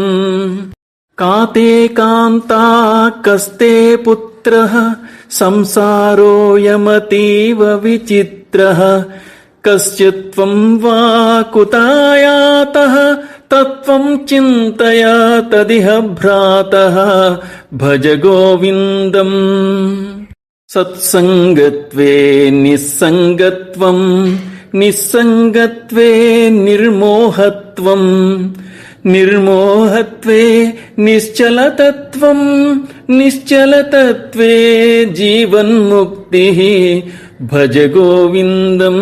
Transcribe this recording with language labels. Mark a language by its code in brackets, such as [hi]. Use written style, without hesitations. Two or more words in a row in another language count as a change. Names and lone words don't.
[sa] కాతే కాంతా కస్తే పుత్రః సంసారోయమతీవ విచిత్రః కస్యత్వం వా కుతాయాతః తత్వం చింతయ తదిహ భ్రాతః భజ గోవిందం. సత్సంగత్వే నిస్సంగత్వం నిస్సంగత్వే నిర్మోహత్వం నిర్మోహత్వే నిశ్చలతత్వం నిశ్చలతత్వే జీవన్ముక్తిః భజ గోవిందం.